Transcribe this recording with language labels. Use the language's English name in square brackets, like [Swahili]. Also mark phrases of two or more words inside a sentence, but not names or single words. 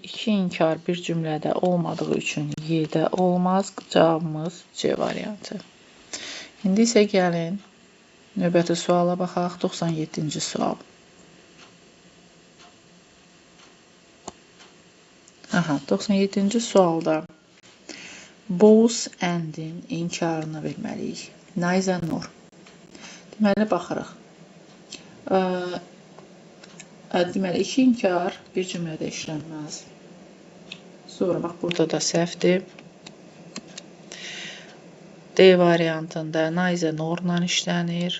[Azerbaijani] 2 inkar bir cümlədə olmadığı üçün Y-də olmaz. Cavabımız C variantı. İndi isə gəlin növbəti suala baxaq. 97-ci sual. Aha, 97-ci sualda [English] both and- [Azerbaijani] in inkarını bilməliyik. [English] Neither nor. [Azerbaijani] Deməli, baxırıq. Deməli, 2 inkar bir cümlədə işlənməz. Sonra, bax, burada da səhvdir. D variantında [English] neither norla [Azerbaijani] işlənir.